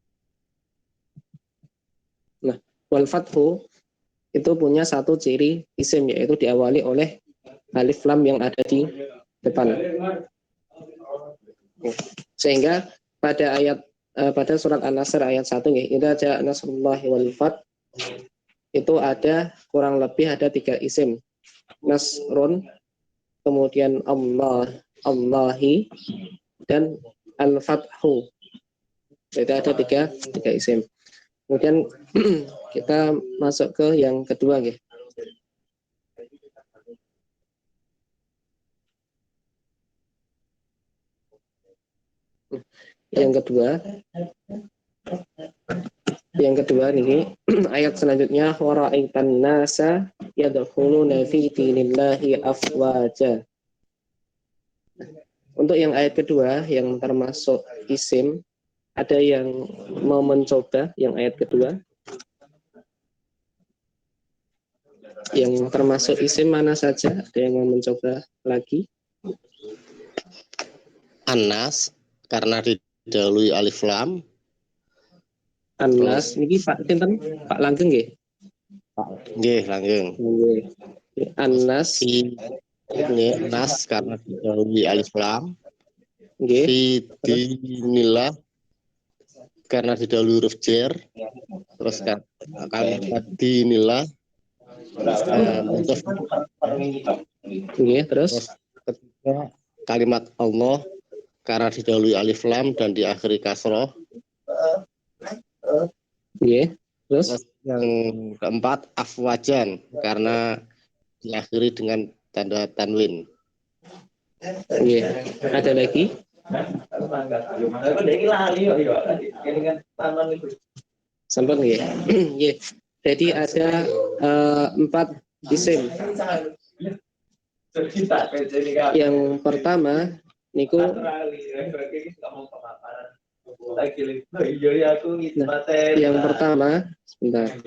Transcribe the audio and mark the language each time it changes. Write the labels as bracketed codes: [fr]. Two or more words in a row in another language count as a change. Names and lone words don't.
[id] Nah, [ar] والفتح [id] itu punya satu ciri isim, yaitu diawali oleh alif lam yang ada di depan. Sehingga pada pada surat An-Nasr ayat 1 ya, [ar] إذا جاء نصر الله والفتح [id] itu ada kurang lebih ada tiga isim. Nasrun, kemudian Allah, Allahi, dan al-fathu. Jadi ada tiga isim. Kemudian kita masuk ke yang kedua ya. Yang kedua ini ayat selanjutnya [ar] ورأيت الناس يدخلون في دين الله أفواجا. [id] Untuk yang ayat kedua yang termasuk isim, ada yang mau mencoba yang ayat kedua? Yang termasuk isim mana saja? Ada yang mau mencoba lagi? Anas karena didahului alif lam. Anas, [jv] niki Pak Tinten, Pak Langgeng nggih. Nggih, langgeng. [id] Nggih. Anas, Nggih, nas karena didahului alif lam. nggih. [ar] في دين الله [id] karena didahului huruf jer. Terus kalimat dinillah mutaf. Nggih, terus Terus ketiga kalimat Allah karena didahului alif lam dan diakhiri kasroh. nggih. Terus Terus yang keempat afwajan karena diakhiri dengan tanda tanwin. nggih. Ada lagi? [jv] Sampun nggih. Nggih. [id] Jadi ada 4 isim. Yang pertama niku yang pertama sebentar.